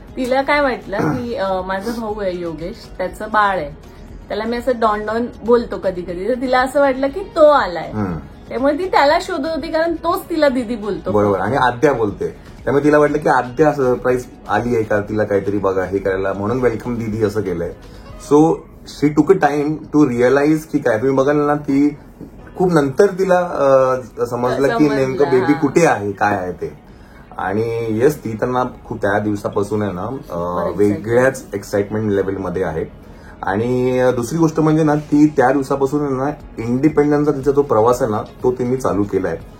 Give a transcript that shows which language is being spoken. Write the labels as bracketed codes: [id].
[mr] तिला काय वाटलं की माझा भाऊ आहे योगेश, त्याचं बाळ आहे, त्याला मी असं डॉन डॉन बोलतो कधी कधी, तर तिला असं वाटलं की तो आलाय, त्यामुळे ती त्याला शोधत होती कारण तोच तिला दीदी बोलतो. बरोबर, आणि आद्या बोलते, त्यामुळे तिला वाटलं की आद्या सरप्राईज आली आहे का, तिला काहीतरी बघा हे करायला, म्हणून वेलकम दीदी असं केलंय. [en] so she took a time to realise [mr] की काय. तुम्ही बघाल ना, ती खूप नंतर तिला समजलं की नेमकं बेबी कुठे आहे, काय आहे ते. आणि येस, ती त्यांना खूप त्या दिवसापासून आहे ना वेगळ्याच एक्साइटमेंट लेवलमध्ये आहे. आणि दुसरी गोष्ट म्हणजे ना, ती त्या दिवसापासून ना इंडिपेंडन्सचा तिचा जो प्रवास आहे ना तो तिने चालू केलाय.